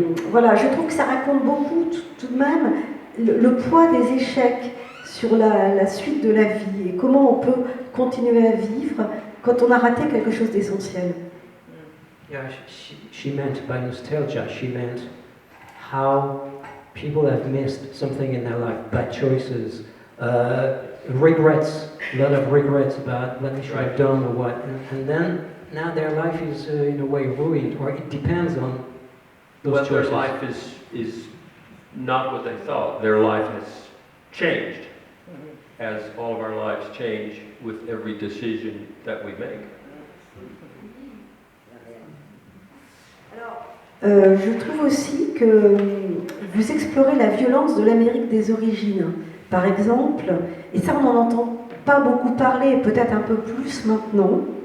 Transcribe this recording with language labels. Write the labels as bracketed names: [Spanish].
[French] Voilà, je trouve que ça raconte beaucoup tout de même le poids des échecs sur la suite de la vie et comment on peut continuer à vivre quand on a raté quelque chose d'essentiel. [English] Yeah, she meant by nostalgia, she meant how people have missed something in their life, bad choices, regrets, a lot of regrets about what they should have done or what, and then now their life is in a way ruined, or it depends on those Well, choices. their life is not what they thought. Their life has changed, as all of our lives change with every decision that we make. [French] Je trouve aussi que vous explorez la violence de l'Amérique des origines, par exemple, et ça on n'en entend pas beaucoup parler, peut-être un peu plus maintenant,